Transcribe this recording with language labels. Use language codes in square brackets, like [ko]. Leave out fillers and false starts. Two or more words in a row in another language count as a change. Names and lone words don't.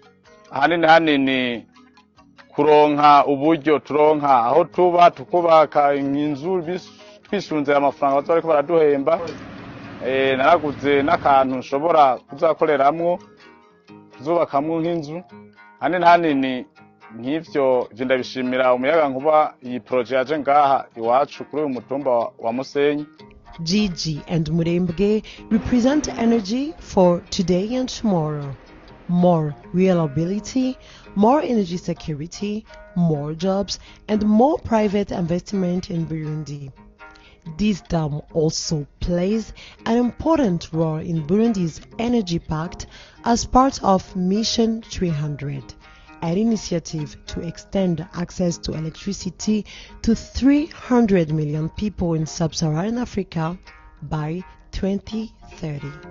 [rn] hanini kuronka uburyo turonka aho tuba tukubaka inzu twisunze amafaranga bazariko baraduhemba naraguze n'akantu nshobora kuzakoreramwo tuzobakamwo nk'inzu hanini nk'ivyo ndabishimira umuyaga nkuba iyi projet yaje ngaha iwacu kuri uyu mutumba wa Musenyi. [en] Jiji and Mulembwe represent energy for today and tomorrow. More reliability, more energy security, more jobs, and more private investment in Burundi. This dam also plays an important role in Burundi's energy pact as part of Mission 300, an initiative to extend access to electricity to 300 million people in sub-Saharan Africa by 2030.